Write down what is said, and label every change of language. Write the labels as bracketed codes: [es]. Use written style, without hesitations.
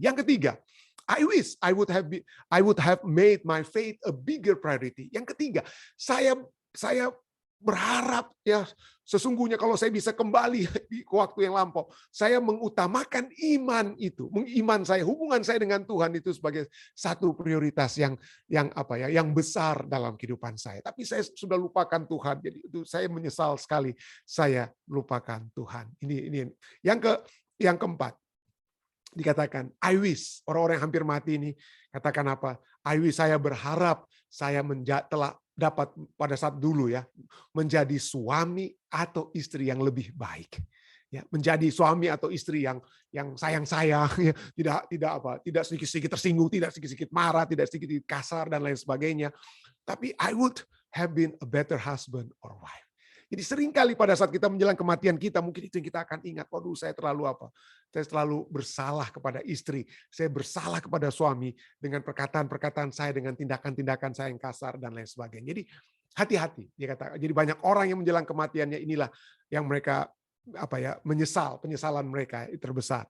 [id] Yang ketiga, [en] I wish I would have made my faith a bigger priority. [id] Yang ketiga, saya berharap ya sesungguhnya kalau saya bisa kembali di waktu yang lampau, saya mengutamakan iman saya, hubungan saya dengan Tuhan itu sebagai satu prioritas yang besar dalam kehidupan saya. Tapi saya sudah lupakan Tuhan, jadi itu saya menyesal sekali saya lupakan Tuhan. Ini yang keempat. Dikatakan, [en] I wish, [id] orang-orang yang hampir mati ini katakan apa? [en] I wish, [id] saya berharap saya telah dapat pada saat dulu ya menjadi suami atau istri yang lebih baik. Ya, menjadi suami atau istri yang sayang-sayang, ya, tidak sedikit-sedikit tersinggung, tidak sedikit-sedikit marah, tidak sedikit-sedikit kasar dan lain sebagainya. Tapi [en] I would have been a better husband or wife. [id] Jadi seringkali pada saat kita menjelang kematian kita, mungkin itu yang kita akan ingat. Waduh, saya terlalu bersalah kepada istri. Saya bersalah kepada suami dengan perkataan-perkataan saya, dengan tindakan-tindakan saya yang kasar dan lain sebagainya. Jadi hati-hati. Jadi banyak orang yang menjelang kematiannya inilah yang mereka menyesal, penyesalan mereka terbesar.